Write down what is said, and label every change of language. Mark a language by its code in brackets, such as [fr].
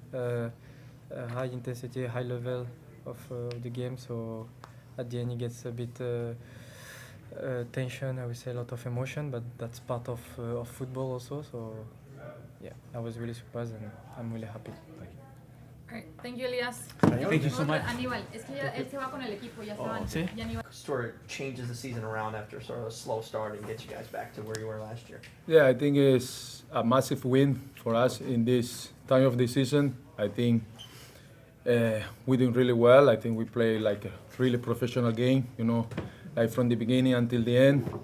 [en] High intensity, high level of the game. So at the end, it gets a bit tension. I would say a lot of emotion, but that's part of football also. So yeah, I was really surprised, and I'm really happy. Alright, thank you, Elias. Thank you so much. [es] Aníbal, es que ya él se va con el equipo, ya se van. ¿Sí? Ya Aníbal. [en] Sort of changes the season around after sort of a slow start and gets you guys back to where you were last year. Yeah, I think it's a massive win for us in this time of the season. I think we're doing really well. I think we play like a really professional game, like from the beginning until the end.